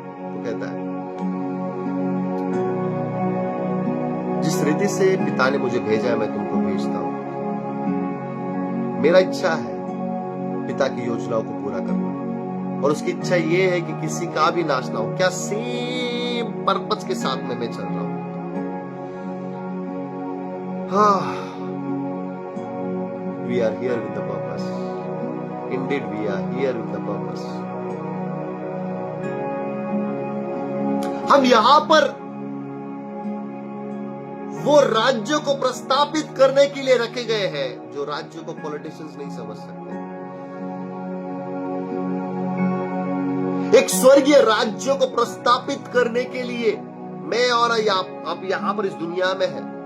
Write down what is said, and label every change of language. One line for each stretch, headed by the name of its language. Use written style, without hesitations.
Hindi: वो कहता है, जिस रीति से पिता ने मुझे भेजा है मैं तुमको भेजता हूं। मेरा इच्छा है पिता की योजनाओं को पूरा करना और उसकी इच्छा ये है कि किसी का भी नाश ना हो। क्या सेम पर्पस के साथ में मैं चल रहा हूं?
English: हाँ, we are here with the purpose. Indeed, we are here with the purpose.
Hindi: हम यहां पर वो राज्य को प्रस्तापित करने के लिए रखे गए हैं जो राज्य को पॉलिटिशियंस नहीं समझ सकते। एक स्वर्गीय राज्य को प्रस्तापित करने के लिए मैं और आप यहां पर इस दुनिया में है।